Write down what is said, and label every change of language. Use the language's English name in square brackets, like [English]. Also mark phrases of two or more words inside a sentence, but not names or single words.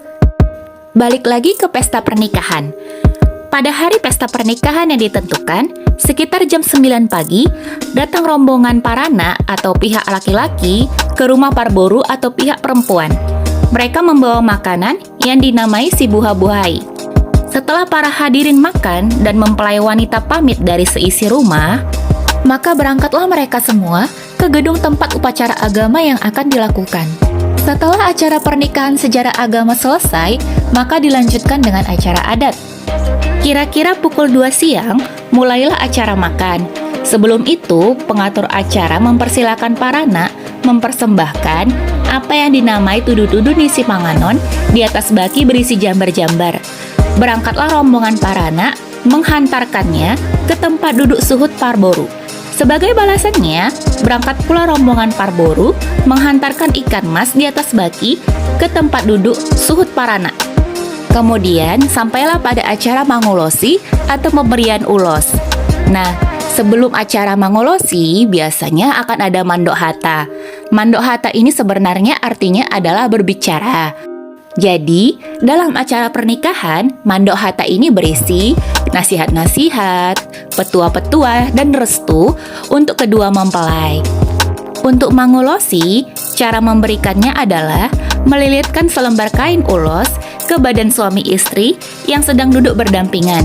[Indonesian] Balik lagi ke pesta pernikahan. Pada hari pesta pernikahan yang ditentukan, sekitar jam 9 pagi, datang rombongan parana atau pihak laki-laki ke rumah parboru atau pihak perempuan. Mereka membawa makanan yang dinamai si buha-buhai. Setelah para hadirin makan dan mempelai wanita pamit dari seisi rumah, maka berangkatlah mereka semua ke gedung tempat upacara agama yang akan dilakukan. Setelah acara pernikahan secara agama selesai, maka dilanjutkan dengan acara adat. Kira-kira pukul 2 siang, mulailah acara makan. Sebelum itu, pengatur acara mempersilakan parana mempersembahkan apa yang dinamai [Batak Toba] tudu-tudu nisi panganon [Indonesian] di atas baki berisi jambar-jambar. Berangkatlah rombongan parana menghantarkannya ke tempat duduk [Batak Toba] suhut parboru. [Indonesian] Sebagai balasannya, berangkat pula rombongan parboru menghantarkan ikan mas di atas baki ke tempat duduk [Batak Toba] suhut parana. [Indonesian] Kemudian, sampailah pada acara mangulosi atau pemberian ulos. Nah, sebelum acara mangulosi, biasanya akan ada [Batak Toba] mandok hata. Mandok hata [Indonesian] ini sebenarnya artinya adalah berbicara. Jadi, dalam acara pernikahan, [Batak Toba] mandok hata [Indonesian] ini berisi nasihat-nasihat, petua-petua, dan restu untuk kedua mempelai. Untuk mangulosi, cara memberikannya adalah melilitkan selembar kain ulos ke badan suami istri yang sedang duduk berdampingan.